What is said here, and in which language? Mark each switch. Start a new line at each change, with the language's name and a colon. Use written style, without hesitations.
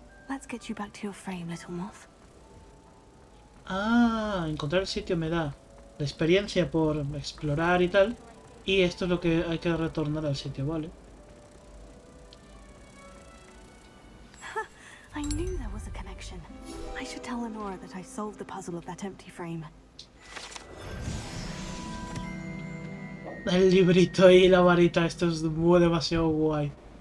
English: Let's get you back to your frame, little moth.
Spanish: Ah, encontrar el sitio me da la experiencia por explorar y tal. Y esto es lo que hay que retornar al sitio, ¿vale?
English: I knew there was a connection. I should tell Lenora that I solved the puzzle of that empty frame.
Spanish: El librito y la varita, esto es muy demasiado guay.